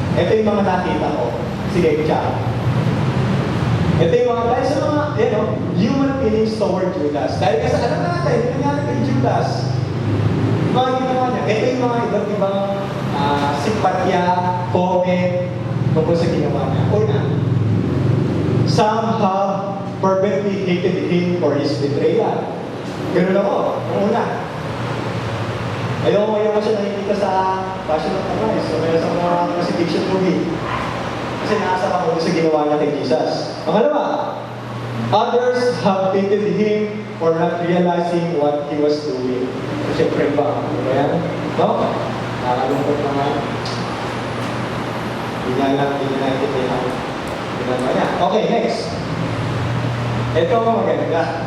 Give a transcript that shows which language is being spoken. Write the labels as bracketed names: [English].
[Filipino] Ito yung mga nakita ko. Sige, check. Ito yung mga, dahil sa mga, [English] human feelings toward Judas. [Filipino] Dahil kasi alam natin, yung nangyari kay Judas, mga ginawa niya. Ito yung mga iba't ibang simpatya, comment, tungkol sa ginawa niya. [English] Una, some have fervently hated him for his betrayal. [Filipino] Ganun ako, ang una. Ayaw siya nakikita sa Passion of the Christ, o kaya sa mga crucifixion movie. Kasi naasap ako sa ginawa niya kay Jesus. [English] Pangalawa, others have hated him for not realizing what he was doing. [Filipino] So, siyempre ba? Ano yan? No? Nakalungkot naman. Hindi na naintindihan. Okay, next. Ito ang maganda.